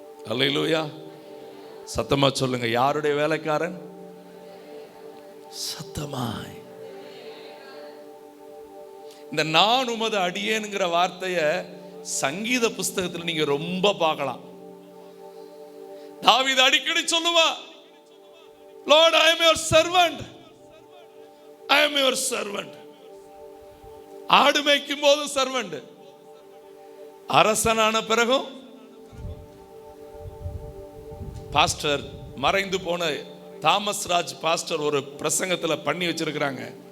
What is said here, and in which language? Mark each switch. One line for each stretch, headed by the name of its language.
Tamil: அல்லேலூயா. சத்தமா சொல்லுங்க, யாருடைய வேலைக்காரன்? சத்தமாய். இந்த நான் உமது அடியேன்ங்கிற வார்த்தையை சங்கீத புஸ்தகத்தில் நீங்க ரொம்ப பார்க்கலாம். தாவீது அடிக்கடி சொல்லுவா,
English: Lord, I am your servant. I am your servant.
Tamil: ஆடு மேய்க்கும் போது சர்வன்ட், அரசனான பிறகும். பாஸ்டர் மறைந்து போன தாமஸ் ராஜ் பாஸ்டர் ஒரு பிரசங்கத்தில் பண்ணி வச்சிருக்கிறாங்க.